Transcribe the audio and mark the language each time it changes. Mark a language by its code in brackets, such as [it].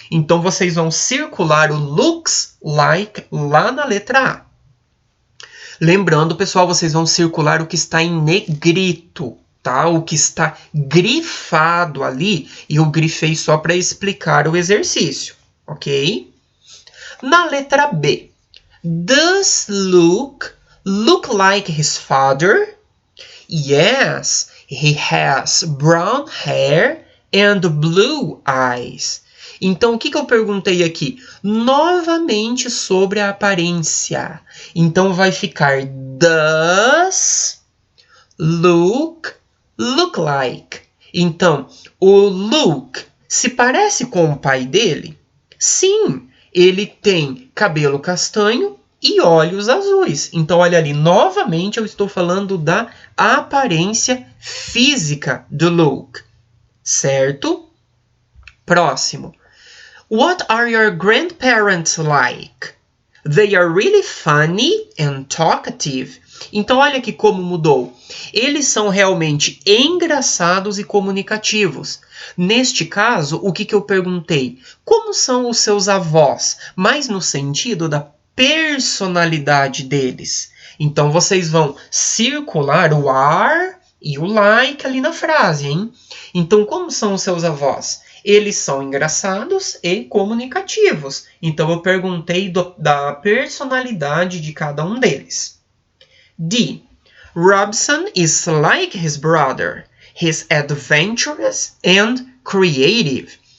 [pt] Então vocês vão circular o looks like lá na letra A. Lembrando, pessoal, vocês vão circular o que está em negrito. Tá? O que está grifado ali, e eu grifei só para explicar o exercício, ok? Na letra B, [en] does Luke look like his father? Yes, he has brown hair and blue eyes. [pt] Então, o que eu perguntei aqui? Novamente sobre a aparência. Então, vai ficar [en] does Luke look like. [pt] Então, o Luke se parece com o pai dele? Sim, ele tem cabelo castanho e olhos azuis. Então, olha ali, novamente eu estou falando da aparência física do Luke, certo? Próximo. [en] What are your grandparents like? They are really funny and talkative. [pt] Então, olha aqui como mudou. Eles são realmente engraçados e comunicativos. Neste caso, o que eu perguntei? Como são os seus avós? Mas no sentido da personalidade deles. Então, vocês vão circular o are e o like ali na frase, hein? Então, como são os seus avós? Eles são engraçados e comunicativos. Então, eu perguntei da personalidade de cada um deles. D. [en] Robson is like his brother. He's adventurous and creative.